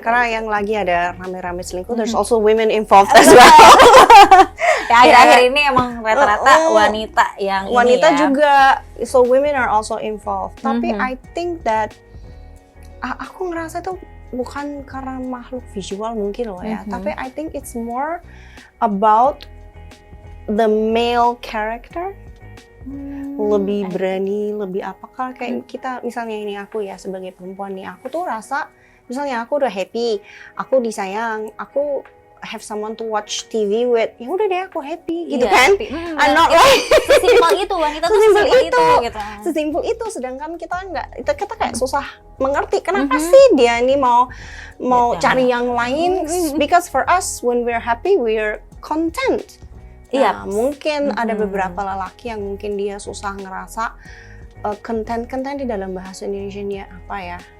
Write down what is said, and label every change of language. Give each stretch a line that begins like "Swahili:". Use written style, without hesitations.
Indonesian: Karena yang lagi ada rame-rame selingkuh,
English: there's also women involved as well.
Indonesian: Ya akhir-akhir ini emang rata-rata wanita yang wanita ini ya.
English: juga, so women are also involved.
Indonesian: Tapi
English: I think that
Indonesian: aku ngerasa itu bukan karena makhluk visual mungkin loh ya,
English: tapi I think it's more about the male character.
Indonesian: Lebih berani, lebih apakah kayak kita misalnya ini aku ya sebagai perempuan nih, aku tuh rasa misalnya aku udah happy, aku disayang, aku
English: have someone to watch TV with,
Indonesian: ya udah deh aku happy gitu kan.
English: I'm not like
Indonesian: sesimpel itu, wanita tuh sesimpel itu gitu. Sesimpel itu, sedangkan kita kayak susah mengerti kenapa sih dia ini mau cari yang lain.
English: Because for us when we're happy we're content.
Indonesian: Nah, mungkin ada beberapa lelaki yang mungkin dia susah ngerasa content di dalam bahasa Indonesia dia apa ya?